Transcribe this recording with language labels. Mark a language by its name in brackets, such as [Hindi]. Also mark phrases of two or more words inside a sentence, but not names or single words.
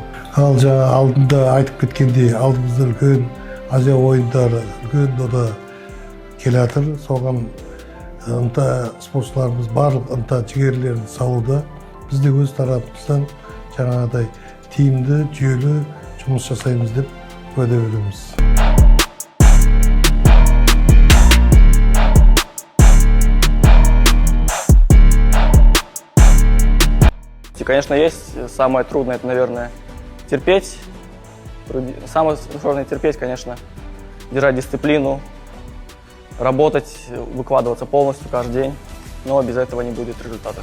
[Kazakh] Ал алдында айтып кеткендей, алдымызда үлкен Азия ойындары, үлкен дода келе жатыр. Соған ынта спортшыларымыз барлық ынта жігерлерін салуда. Біз де өз тарапымыздан жаңағыдай тиімді, жүйелі жұмыс жасаймыз деп уәде береміз. [Russian] Конечно, есть. Самое трудное, это, наверное, терпеть. Самое сложное терпеть, конечно, держать дисциплину, работать, выкладываться полностью каждый день, но без этого не будет результата.